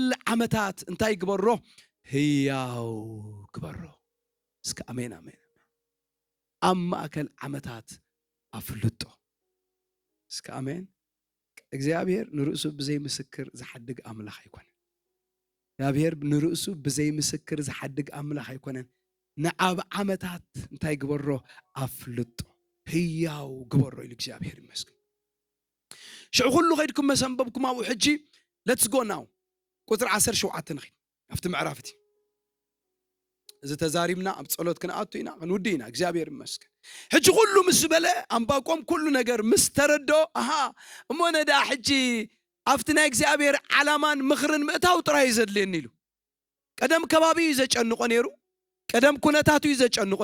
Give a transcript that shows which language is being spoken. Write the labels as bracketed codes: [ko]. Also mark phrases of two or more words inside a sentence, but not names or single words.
[ti] ዓመታት እንታይ ግበሮ ህያው ግበሮ እስከ አሜን አሜን ኣብ ማእከል ዓመታት ኣፍልጦ እስከ አሜን እግዚአብሔር ንርእሱ ብዘይ ምስክር ዝሐድግ አምላኽ አይኮነን እግዚአብሔር ንርእሱ ብዘይ ምስክር ዝሐድግ አምላኽ አይኮነን ንዓብ ዓመታት እንታይ ግበሮ ኣፍልጦ ህያው ግበሮ ኢሉ እግዚአብሔር ይመስገን ሽዑ ኩሉ ኸይድኩም መሰንበብኩም ኣብኡ ሕጂ [en] let's go now [ti] ቁጥር 17 ንኺ ኣብቲ ምዕራፍ እቲ እዚ ተዛሪብና ኣብ ጸሎት ክንኣቱ ኢና ክንውዲና እግዚአብሔር ይመስገን ሕጂ ኩሉ ምስ በለ ኣምባቆም ኩሉ ነገር ምስ ተረዶ እሞ ነዳ ሕጂ ኣብቲ ናይ እግዚአብሔር ዓላማን ምኽርን ምእታው ጥራይ ዘድልየኒ ኢሉ ቀደም ከባቢ እዩ ዘጨንቆ ነይሩ ቀደም ኩነታቱ እዩ ዘጨንቆ